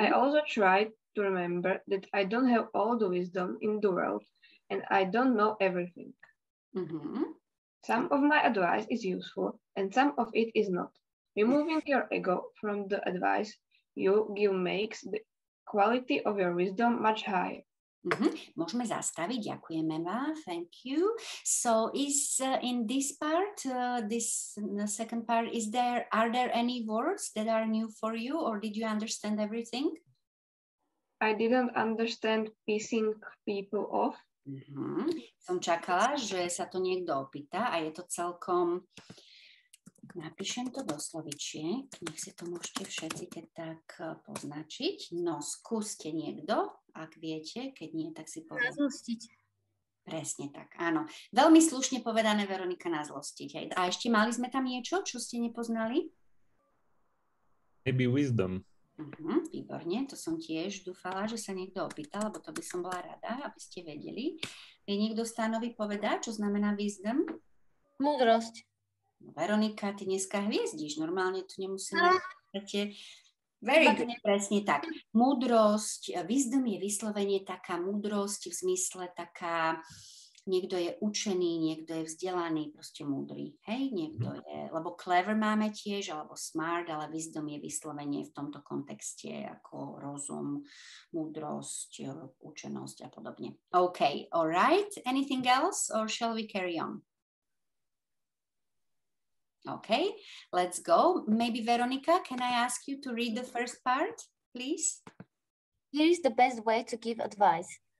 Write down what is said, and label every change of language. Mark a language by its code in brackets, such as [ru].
[en] I also try to remember that I don't have all the wisdom in the world, and I don't know everything. Mm-hmm. Some of my advice is useful, and some of it is not. Removing your ego from the advice you give makes the quality of your wisdom much higher. [sk] Môžeme zastaviť, ďakujeme vám, [en] thank you. So is in this part, the second part, are there any words that are new for you, or did you understand everything? I didn't understand pissing people off. [sk] Som čakala, že sa to niekto opýta a je to celkom... Napíšem to do slovičiek, nech si to môžete všetci keď tak poznačiť. No, skúste niekto, ak viete, keď nie, tak si povedať. Nazlostiť. Presne tak, áno. Veľmi slušne povedané, Veronika, nazlostiť. Hej. A ešte mali sme tam niečo, čo ste nepoznali? [en] Maybe wisdom. [sk] Výborne, to som tiež dúfala, že sa niekto opýtal, lebo to by som bola rada, aby ste vedeli. Vie niekto Stánovi povedať, čo znamená wisdom? Múdrosť. Veronika, ty dneska hviezdíš, normálne tu nemusíme... [en] Very good, [sk] presne tak. Múdrosť, wisdom je vyslovene taká múdrosť v zmysle taká, niekto je učený, niekto je vzdelaný, proste múdry, hej, niekto je, lebo clever máme tiež, alebo smart, ale wisdom je vyslovene v tomto kontexte ako rozum, múdrosť, učenosť a podobne. [en] OK, all right, anything else, or shall we carry on? Okay, let's go. Maybe Veronica, can I ask you to read the first part, please? Here is the best way to give advice.